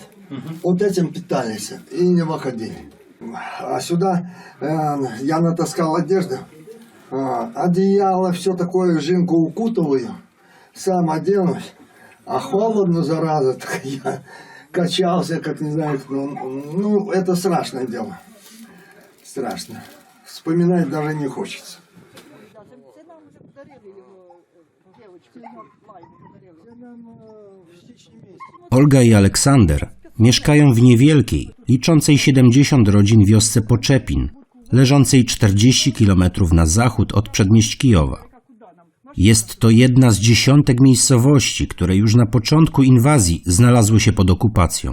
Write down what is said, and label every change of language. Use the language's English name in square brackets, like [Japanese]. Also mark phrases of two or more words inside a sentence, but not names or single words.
[Russian] Вот этим питались и не выходили. А сюда я натаскал одежду, одеяло, все такое, Жинку укутал ее, сам оденусь, а холодно, зараза, так я качался, как не знаю, ну, это страшное дело. Страшно. Вспоминать даже не хочется. [Polish] Olga i Aleksander mieszkają w niewielkiej, liczącej 70 rodzin wiosce Poczepin, leżącej 40 km na zachód od przedmieść Kijowa. Jest to jedna z dziesiątek miejscowości, które już na początku inwazji znalazły się pod okupacją.